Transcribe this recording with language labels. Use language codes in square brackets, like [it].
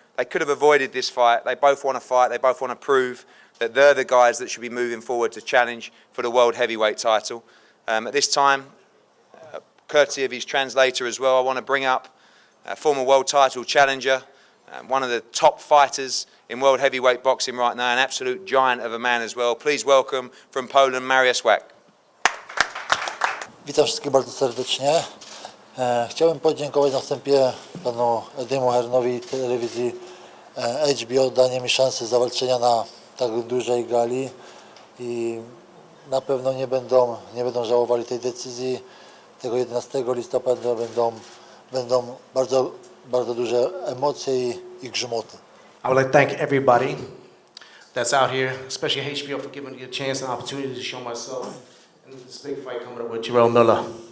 [en] They could have avoided this fight. They both want to fight, they both want to prove that they're the guys that should be moving forward to challenge for the world heavyweight title. At this time, courtesy of his translator as well, I want to bring up a former world title challenger, one of the top fighters in world heavyweight boxing right now, an absolute giant of a man as well. Please welcome from Poland, Mariusz Wach. [pl] Witam wszystkich bardzo serdecznie. Chciałbym podziękować na wstępie panu Ediemu Hearnowi i telewizji HBO danie mi szansy zawalczenia na tak dużej gali i na pewno nie będą żałowali tej decyzji. Tego 11 listopada będą bardzo duże emocje i grzmoty. [en] I would like to thank everybody that's out here, especially HBO, for giving me a chance and opportunity to show myself in this big fight coming up with Gerald Miller.